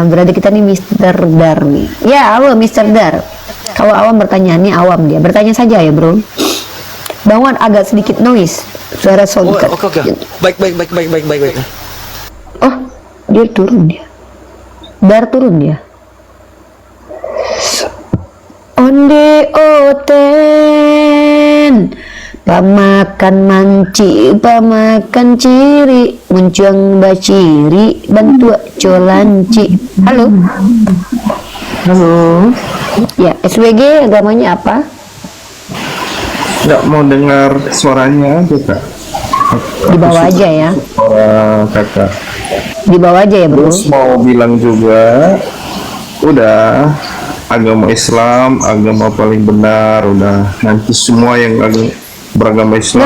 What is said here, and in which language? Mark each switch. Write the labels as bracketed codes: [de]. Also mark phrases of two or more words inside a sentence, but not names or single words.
[id] Brother kita nih Mr. Dar nih. Ya, halo Mr. Dar. Kalau awam bertanya nih awam dia. Bertanya saja ya, Bro. Bang Wan agak sedikit noise. Suara sound. Oke. Baik. Oh, dia turun dia. Biar turun dia. [min] Onde oten pamakan manci pamakan ciri muncuang baciri bantu colanci. [id] Halo. Halo, Ya, SWG agamanya apa? nggak mau dengar suaranya aja kak. Di bawah aja ya. Suara kakak. Di bawah aja ya, Bro. Terus mau bilang juga, udah agama Islam, agama paling benar, udah nanti semua yang beragama Islam